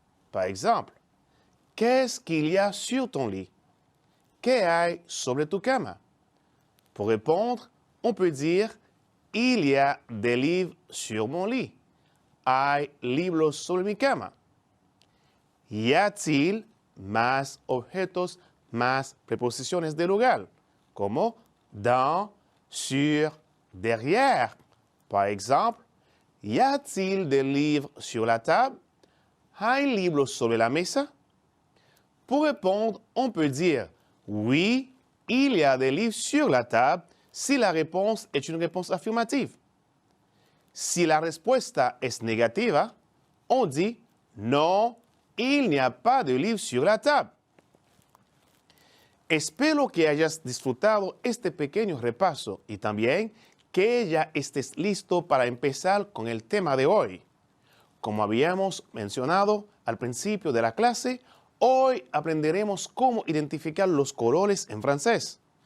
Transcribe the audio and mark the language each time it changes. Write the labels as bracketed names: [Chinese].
[French] Par exemple, qu'est-ce qu'il y a sur ton lit? [Spanish] ¿Qué hay sobre tu cama? [French] Pour répondre, on peut dire il y a des livres sur mon lit. [Spanish] Hay libros sobre mi cama. [French] Y a-t-il [Spanish] más objetos, más preposiciones de lugar, como dans, sur, derrière. [French] Par exemple, y a-t-il des livres sur la table? [Spanish] ¿Hay libros sobre la mesa? [French] Pour répondre, on peut dire oui, il y a des livres sur la table si la réponse est une réponse affirmative. [Spanish] Si la respuesta es negativa, [French] on dit non, il n'y a pas de livre sur la table. [Spanish] Espero que hayas disfrutado este pequeño repaso y también que ya estés listo para empezar con el tema de hoy. Como habíamos mencionado al principio de la clase, hoy aprenderemos cómo identificar los colores en francés.